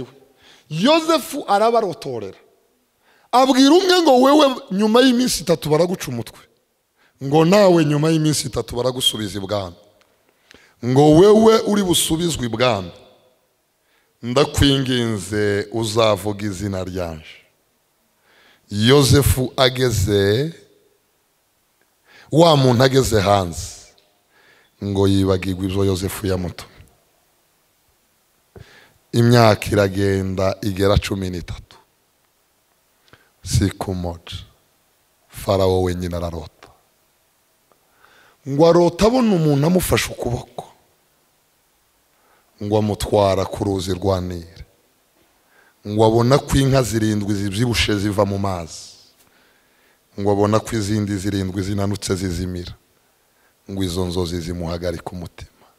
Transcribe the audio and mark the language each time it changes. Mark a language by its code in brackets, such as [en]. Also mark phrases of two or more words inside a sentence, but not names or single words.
[rw] Yosefu arabarotorera, abwira umwe ngo wewe nyuma y'iminsi 3 baraguca umutwe, ngo nawe nyuma y'iminsi 3 baragusubiza ibwami, ngo wewe uri busubizwe ibwami ndakwinginze uzavuga izina ryanje. Yosefu ageze, wa muntu ageze hanze, ngo yibagirwa ibyo Yosefu yamutumye. Imyaka iragenda igera 13. [sw] Siku moja [rw] Farao wenyine ararota, ngo arota abona umuntu amufashe ukuboko, ngo amutwara ku ruzi rwa Nile, ngo abona ko inka 7 zibyibushe ziva mu mazi, ngo abona ko izindi 7 zinanutse zizimira, ngo izo nzozi zimuhagarika umutima.